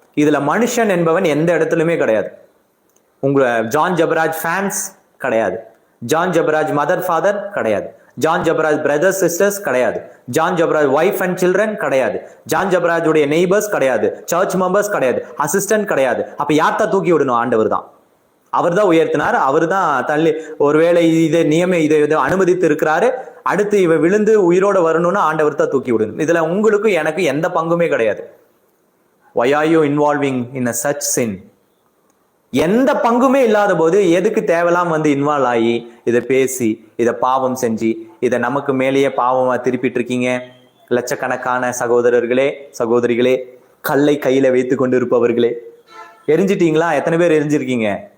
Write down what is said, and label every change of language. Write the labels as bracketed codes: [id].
[ta] இதுல மனுஷன் என்பவன் எந்த இடத்துலயுமே கிடையாது. உங்க ஜான் ஜபராஜ் ஃபேன்ஸ் கிடையாது, ஜான் ஜபராஜ் மதர் ஃபாதர் கிடையாது, ஜான் ஜபராஜ் பிரதர்ஸ் சிஸ்டர்ஸ் கிடையாது, John Jebaraj wife and children கிடையாது, ஜான் ஜபராஜ் உடைய நெய்பர்ஸ் கிடையாது, சர்ச் மெம்பர்ஸ் கிடையாது, அசிஸ்டன்ட் கிடையாது. அப்ப யார்த்தா தூக்கி விடணும்? ஆண்டவர் தான். அவர் தான் உயர்த்தினார், அவர் தான் தள்ளி, ஒருவேளை இதை இதை அனுமதித்து இருக்கிறாரு, அடுத்து இவ விழுந்து உயிரோட வரணும்னு ஆண்டவர் தான் தூக்கி விடணும். இதுல உங்களுக்கும் எனக்கு எந்த பங்குமே கிடையாது. [en] Why are you involving in a such sin? [ta] எந்த பங்குமே இல்லாத போது எதுக்கு தேவலாம் வந்து இன்வால்வ் ஆகி இதை பேசி இதை பாவம் செஞ்சு இதை நமக்கு மேலேயே பாவமா திருப்பிட்டு இருக்கீங்க? லட்சக்கணக்கான சகோதரர்களே, சகோதரிகளே, கல்லை கையில வைத்து கொண்டு இருப்பவர்களே, எரிஞ்சிட்டீங்களா? எத்தனை பேர் எரிஞ்சிருக்கீங்க?